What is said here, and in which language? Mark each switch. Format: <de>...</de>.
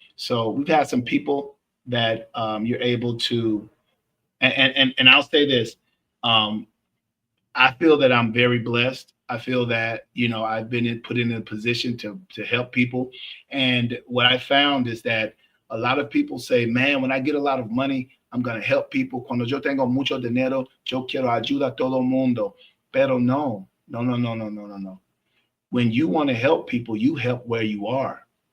<en>So we've had some people that you're able to, and I'll say this, I feel that I'm very blessed. I feel that I've been put in a position to help people, and what I found is that a lot of people say, "Man, when I get a lot of money, I'm gonna help people.</en> <es>Cuando yo tengo mucho dinero, yo quiero ayudar a todo mundo." Pero no, no, no, no, no, no, no, no.</es> <en>When you want to help people, you help where you are.</en>